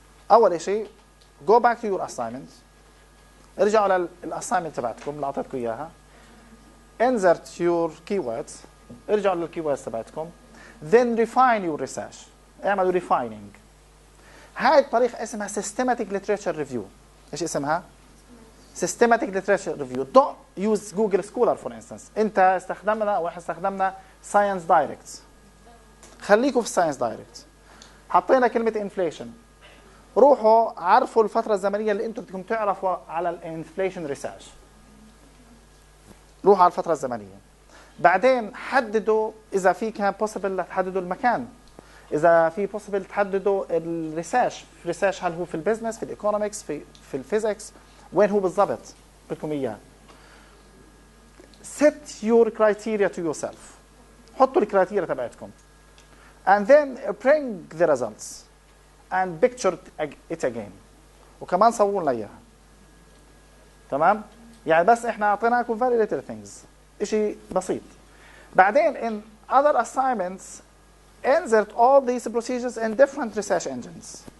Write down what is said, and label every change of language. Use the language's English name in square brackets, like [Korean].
[Arabic] أول شيء [English] go back to your assignments. [Arabic] ارجعوا للأسايمنت تبعتكم اللي أعطيتكم إياها. [English] insert your keywords. [Arabic] ارجعوا للكيوردز تبعتكم. [English] then refine your research. [Arabic] اعملوا [English] refining. [Arabic] هاي الطريقة اسمها [English] systematic literature review. [Arabic] ايش اسمها؟ [English] systematic literature review. Don't use Google Scholar for instance. [Arabic] انت استخدمنا او احنا استخدمنا Science Direct. خليكم في Science Direct. حطينا كلمة inflation. روحوا عرفوا الفترة الزمنية اللي انتم بدكم تعرفوا على الانفليشن ريسيرش. روحوا على الفترة الزمنية. بعدين حددوا اذا في كان possible تحددوا المكان. اذا في possible تحددوا الريسيرش. الريسيرش هل هو في البزنس، في الايكونومكس، في الفيزيكس، وين هو بالضبط بدكم اياه. [English] set your criteria to yourself. [Arabic] حطوا الكرايتيريا تبعتكم. [English] and then bring the results and picture it again. [Arabic] وكمان صوروا لنا اياها. تمام؟ يعني بس احنا اعطيناكم [English] very little things. [Arabic] اشي بسيط. بعدين [English] in other assignments insert all these procedures in different research engines.